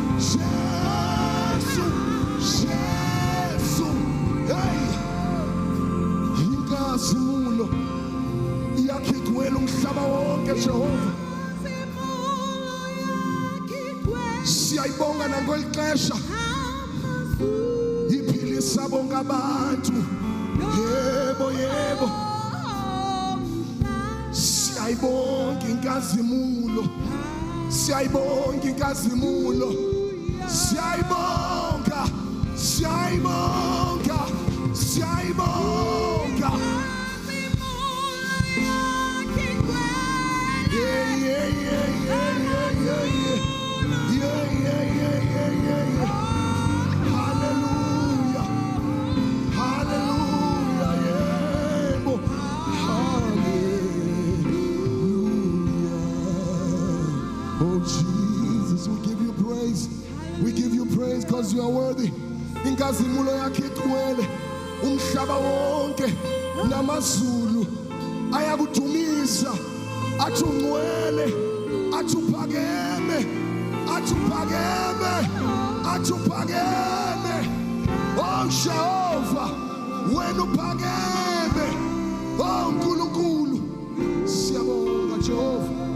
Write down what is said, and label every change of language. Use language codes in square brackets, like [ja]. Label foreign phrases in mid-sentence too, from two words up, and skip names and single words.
[zu] Jesu Jesu hey inkazimulo yakigcwele umhlaba wonke Jehova siyayibonga nangokuxesha sabonga abantu yebo yebo siyayibonga inkazimulo siyayibonga inkazimulo siyayibonga siyayibonga siyayibonga [en] yeah yeah yeah yeah yeah yeah yeah yeah yeah yeah yeah hallelujah hallelujah yebo hallelujah oh Jesus we give you praise because you are worthy [zu] inkazimulo yakhe igcwele umhlaba wonke namazulu ayakudumisa athi ungcwele athi uphakeme athi uphakeme athi uphakeme oh Jehova wena uphakeme oh uNkulunkulu siyabonga Jehova